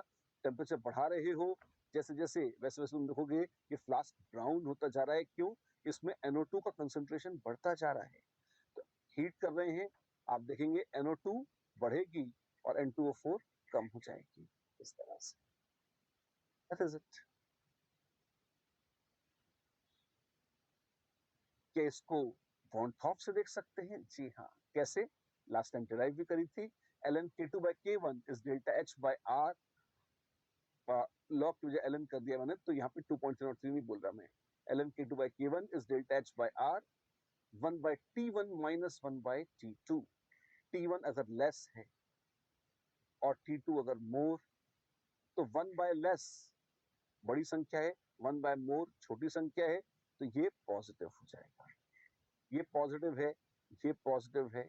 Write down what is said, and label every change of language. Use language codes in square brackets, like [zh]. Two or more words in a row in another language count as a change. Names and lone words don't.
[hi] टेम्परेचर बढ़ा रहे हो जैसे जैसे, वैसे वैसे तुम देखोगे ये फ्लास्क ब्राउन होता जा रहा है, क्यों, इसमें NO2 का कंसंट्रेशन बढ़ता जा रहा है, तो हीट कर रहे हैं, आप देखेंगे NO2 बढ़ेगी और N2O4 कम हो जाएगी, इस तरह से। [en] That is it. [hi] क्या इसको वॉन थॉप से देख सकते हैं, जी हाँ, कैसे, [en] last time [hi] डिराइव भी करी थी, [en] ln k2 by k1 is delta h by r, [hi] लॉग की वजह ln कर दिया मैंने, तो यहाँ पे 2.03 नहीं बोल रहा मैं, [en] ln k2 by k1 is delta h by r 1 by t1 minus 1 by t2, [hi] t1 अगर लेस है और t2 अगर मोर, तो 1 by लेस बड़ी संख्या है, 1 by मोर छोटी संख्या है, तो ये पॉजिटिव हो जाएगा, ये पॉजिटिव है, ये पॉजिटिव है।